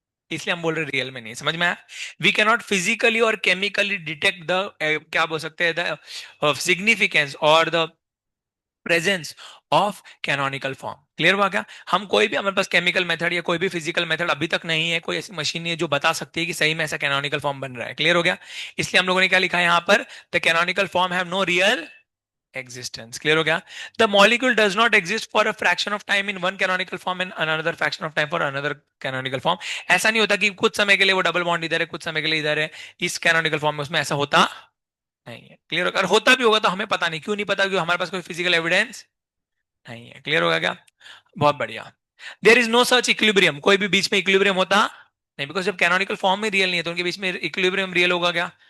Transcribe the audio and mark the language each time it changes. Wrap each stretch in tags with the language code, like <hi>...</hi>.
<hi>इसलिए हम बोल रहे रियल में नहीं। समझ में आया?</hi> <en>we can not physically और chemically detect the</en> <hi>क्या बोल सकते हैं,</hi> <en>The significance और the presence of canonical form.</en> <hi>Clear हुआ क्या? हम कोई भी, हमारे पास केमिकल मेथड या कोई भी फिजिकल मेथड अभी तक नहीं है, कोई ऐसी मशीन नहीं है जो बता सकती है कि सही में ऐसा कैनोनिकल फॉर्म बन रहा है। क्लियर हो गया? इसलिए हम लोगों ने क्या लिखा है यहाँ पर?</hi> <en>The canonical form have no real existence.</en> <hi>Clear हो गया?</hi> <en>The molecule does not exist for a fraction of time in one canonical form and another fraction of time for another canonical form.</en> <hi>ऐसा नहीं होता कि कुछ समय के लिए वो डबल बॉन्ड इधर है, कुछ समय के लिए इधर है, इस कैनोनिकल फॉर्म में, उसमें ऐसा होता नहीं है। क्लियर होगा? अगर होता भी होगा तो हमें पता नहीं। क्यों नहीं पता? क्योंकि हमारे पास कोई फिजिकल एविडेंस नहीं है। क्लियर होगा क्या? बहुत बढ़िया।</hi> <en>There is no such equilibrium.</en> <hi>कोई भी बीच में इक्विलिब्रियम होता नहीं, बिकॉज जब कैनोनिकल फॉर्म में रियल नहीं है तो उनके बीच में इक्विलिब्रियम रियल होगा क्या?</hi>